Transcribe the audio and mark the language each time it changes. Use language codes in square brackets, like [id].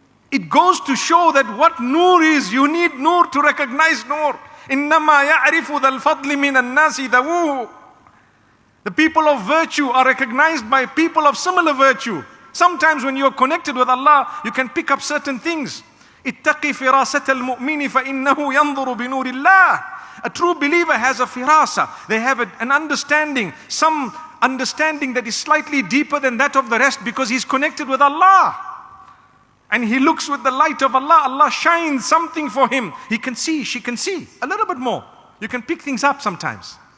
[en] It goes to show that what nur is, you need nur to recognize nur. [ar] إِنَّمَا يَعْرِفُ ذَا الْفَضْلِ مِنَ النَّاسِ ذَوُوهُ. [en] The people of virtue are recognized by people of similar virtue. Sometimes when you're connected with Allah, you can pick up certain things. [ar] اتقي فراسة المؤمن فإنه ينظر بنور الله. [en] A true believer has a firasa. They have an understanding, some understanding that is slightly deeper than that of the rest because he's connected with Allah. And he looks with the light of Allah. Allah shines something for him. He can see, she can see a little bit more. You can pick things up sometimes.